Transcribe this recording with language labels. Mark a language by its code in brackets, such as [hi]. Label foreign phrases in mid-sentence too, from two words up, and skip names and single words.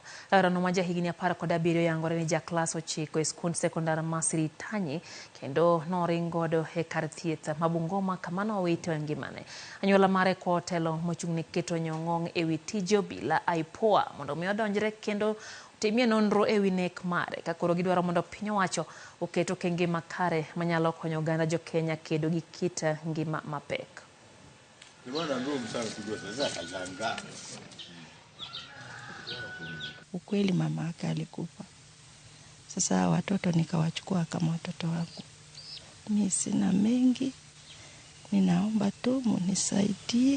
[luo] Rawerano ma jahigni 17 yangore ni jaklas 9 e skund sekondar ma Siritanyi kendo noringodo e kar thieth ma Bungoma kama nowito ngimane. Anyola mare kwa otelo mochung'ne keto nyong'ong ewi tije obila IPOA mondo mi odonjre kendo timie nonro ewi nek mare ka koro gidwaro mondo piny owacho oketo okenge makare manyalo konyo oganda jo Kenya kedo gi kit ngima mapek. [sw] Ukweli mama yake alikufa. Sasa watoto nikawachukua kama watoto wangu. Mimi sina mengi. Ninaomba tu munisaidie.